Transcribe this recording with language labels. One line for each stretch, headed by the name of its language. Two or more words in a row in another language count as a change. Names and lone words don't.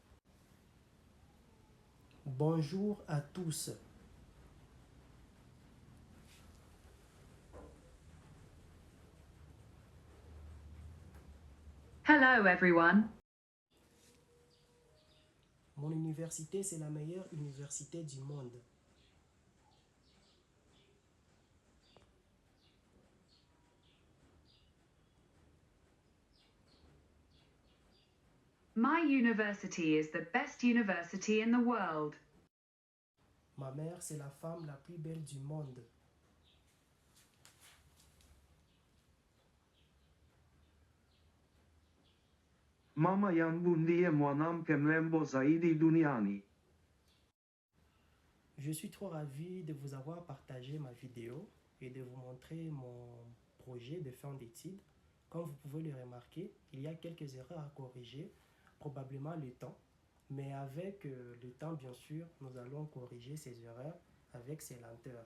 French: Bonjour à tous.
English: Hello, everyone.
French: Mon université, c'est la meilleure université du monde.
English: My university is the best university in the world.
French: Ma mère, c'est la femme la plus belle du monde.
Swahili: Mama yangu ndiye mwanamke mrembo zaidi duniani.
French: Je suis trop ravi de vous avoir partagé ma vidéo et de vous montrer mon projet de fin d'études. Comme vous pouvez le remarquer, il y a quelques erreurs à corriger, probablement le temps. Mais avec le temps, bien sûr, nous allons corriger ces erreurs avec ces lenteurs.